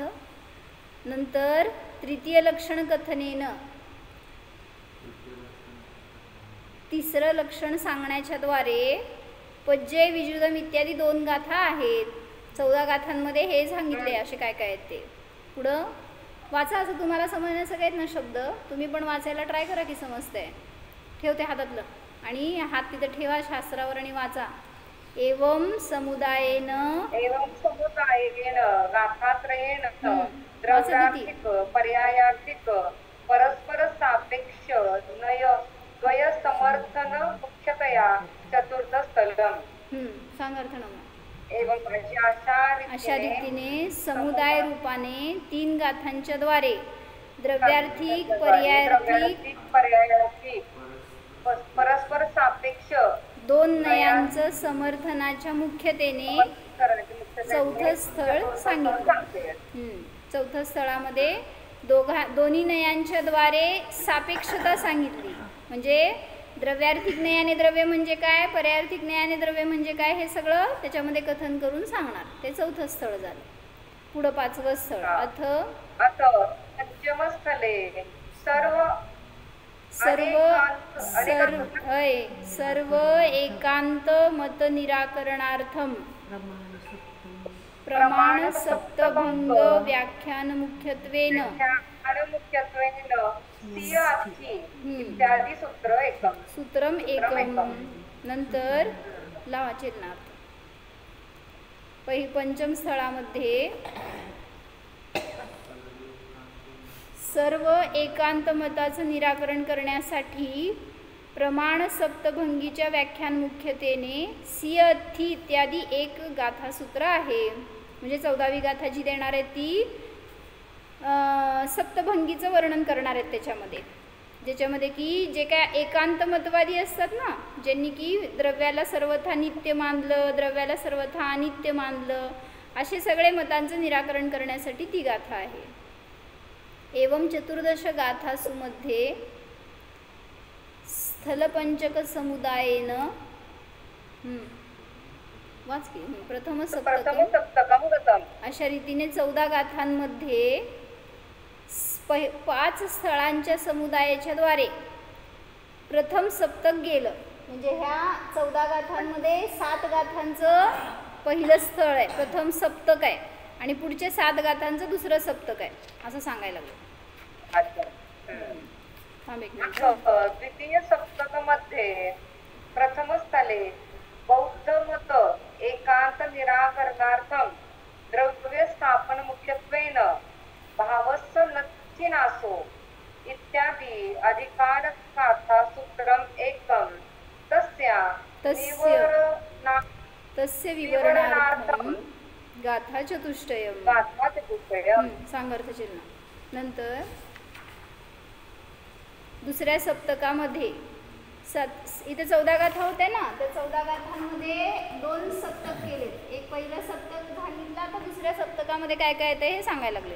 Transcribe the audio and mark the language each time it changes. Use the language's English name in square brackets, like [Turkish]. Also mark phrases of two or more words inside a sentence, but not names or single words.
[Marathi] नंतर [Sanskrit] तृतीय लक्षण कथनेन [Marathi] तिसरं लक्षण सांगण्याच्या द्वारे [Prakrit languages] पज्जय विजुदम [Marathi] इत्यादी 2 गाथा आहेत. 14 गाथांमध्ये हे सांगितले असे काय काय आहेत ते. पुढं वाचा. असं तुम्हाला समजण्यासारखे आहेत ना शब्द, तुम्ही पण वाचायला ट्राय करा की समजतंय. ठेवते हातातलं आणि हात तिथं ठेवा शास्त्रावर आणि वाचा. [Sanskrit] एवं समुदायेन गाथात्रयेन द्रव्यार्थिक पर्यायार्थिक परस्पर सापेक्ष द्वय समर्थन मुख्यतया चतुर्थ स्थलम. [Marathi] सांग अर्थ ना. [Sanskrit] एवं [Marathi] अशा रीतीने समुदाय रूपाने 3 गाथांच्या द्वारे द्रव्यार्थिक पर्यायार्थिक परस्पर सापेक्ष 2 नयांचं समर्थनाच्या मुख्यतेने 4थं स्थळ सांगितलं. 4थं स्थळामध्ये दोन्ही नयांच्या द्वारे सापेक्षता सांगितली. म्हणजे द्रव्यार्थिक नयाने द्रव्य म्हणजे काय, पर्यायार्थिक नयाने द्रव्य म्हणजे काय हे सगळं त्याच्यामध्ये कथन करून सांगणार. ते 4थं स्थळ झालं. पुढं 5वं स्थळ. [Sanskrit] अथ पंचमस्थले सर्व एकांत मत निराकरणार्थम प्रमाण सप्तभंग व्याख्यान मुख्यत्वेन इत्यादी सूत्रम एकम. [Marathi] नंतर लावा चिन्हार्थ. पंचम स्थळामध्ये सर्व एकांत मताचं निराकरण करण्यासाठी प्रमाण सप्तभंगीच्या व्याख्यान मुख्यतेने सियथी इत्यादी एक गाथासूत्र आहे. म्हणजे 14वी गाथा जी देणार आहे ती सप्तभंगीचं वर्णन करणार आहेत त्याच्यामध्ये. ज्याच्यामध्ये की जे काय एकांत मतवादी असतात ना, ज्यांनी की द्रव्याला सर्वथा नित्य मानलं, द्रव्याला सर्वथा अनित्य मानलं, असे सगळे मतांचं निराकरण करण्यासाठी ती गाथा आहे. [Sanskrit] एवं 14 गाथासु मध्ये स्थलपंचक समुदायेन वाच की प्रथम प्रथम सप्तकम सप्तकम गतम. [Marathi] अशा रीतीने 14 गाथांमध्ये 5 स्थळांच्या समुदायाच्या द्वारे प्रथम सप्तक गेलं. म्हणजे ह्या 14 गाथांमध्ये 7 गाथांचं पहिलं स्थळ आहे, प्रथम सप्तक आहे, आणि पुढचे 7 गाथांचं दुसरं सप्तक आहे असं सांगायला लागलं. अच्छा. थांब एक मिनिट. [Sanskrit] द्वितीय सप्तकमध्ये प्रथम स्थले बौद्ध मत एकांत निराकरणार्थम द्रव्य स्थापन मुख्यत्वेन [Prakrit languages] भावस्स नच्छिनासो [Sanskrit] इत्यादी अधिकार गाथा सूत्रम एकम तस्य विवरणार्थम गाथा चतुष्टयम. [Marathi] सांग अर्थचिन्ह. नंतर दुसऱ्या सप्तकामध्ये इथे 14 गाथा होत्या ना, त्या 14 गाथांमध्ये 2 सप्तक केले. एक पहिलं सप्तक सांगितलं, तर दुसऱ्या सप्तकामध्ये काय काय येतं हे सांगायला लागले.